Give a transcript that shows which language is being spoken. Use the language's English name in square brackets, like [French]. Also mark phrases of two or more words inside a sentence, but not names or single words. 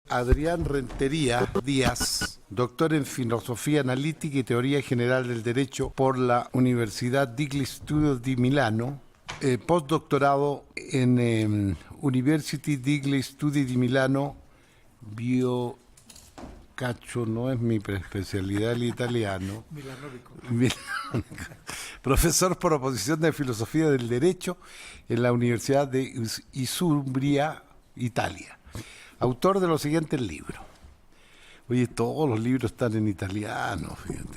[Spanish] Adrián Rentería Díaz, doctor en Filosofía Analítica y Teoría General del Derecho por la Universidad degli Studi di Milano, postdoctorado en University degli Studi di Milano, Cacho, no es mi especialidad el italiano. Profesor por oposición de Filosofía del Derecho en la Universidad de Isumbria, Italia. Autor de los siguientes libros. Oye, todos los libros están en italiano, fíjate.